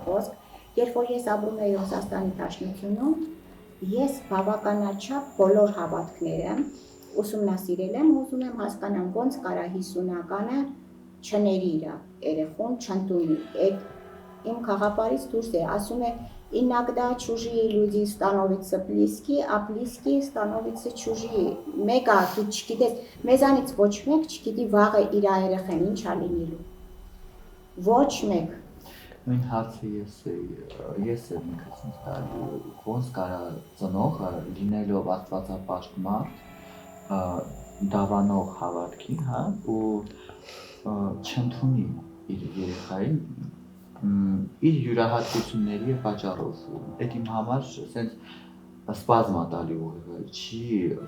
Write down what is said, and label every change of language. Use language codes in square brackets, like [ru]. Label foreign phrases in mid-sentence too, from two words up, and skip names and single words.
[hy] խոսք, երբ որ ես ապրում էի Ռուսաստանի Դաշնությունում, ես բավականաչափ բոլոր հավատքները ուսումնասիրել եմ, ուզում եմ հասկանամ ոնց կարա 50-ականը չների իր երեխուն, չընդունի։ Այդ իմ խաղապարից դուրս է, ասում է [ru] иногда чужие люди становятся близки, а близкие становятся чужие։ [hy] Մեկը դու չգիտես, մեզանից ոչ մեկ չգիտի վաղը իր երեխան ինչ ա լինելու։ Ոչ մեկ։ Նույն հարցը ես եմ ինքս ինձ տալու, ոնց կարա ծնողը լինելով աստվածապաշտ մարդ, դավանող հավատքի, հա, ու չընդունի իր երեխային իր յուրահատկությունների պատճառով։ Այդ իմ համար սենց սպազմ ա տալի ուղղը, չի